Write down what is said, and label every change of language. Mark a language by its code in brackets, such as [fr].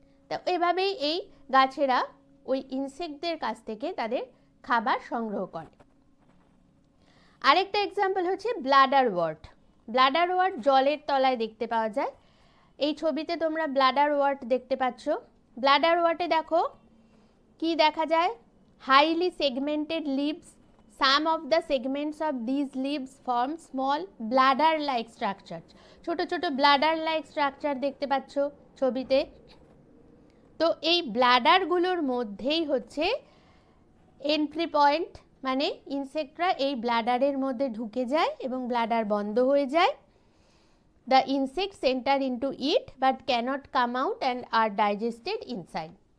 [bn] তো এভাবেই এই গাছেরা ওই ইনসেক্টদের কাছ থেকে তাদের খাবার সংগ্রহ করে। আরেকটা এক্সাম্পল হচ্ছে ব্লাডার ওয়ার্ট। ব্লাডার ওয়ার্ট জলের তলায় দেখতে পাওয়া যায়। এই ছবিতে তোমরা ব্লাডার ওয়ার্ট দেখতে পাচ্ছ। ব্লাডার ওয়ার্টে দেখো কি দেখা যায়, [en] Highly segmented leaves. Some of the segments of these leaves form small bladder like structures. [bn] ছোট ছোট ব্লাডার লাইক স্ট্রাকচার দেখতে পাচ্ছ ছবিতে। তো এই ব্লাডারগুলোর মধ্যেই হচ্ছে এন্ট্রি পয়েন্ট, মানে ইনসেক্টরা এই ব্লাডারের মধ্যে ঢুকে যায় এবং ব্লাডার বন্ধ হয়ে যায়। [en] The insects enter into it but cannot come out and are digested inside.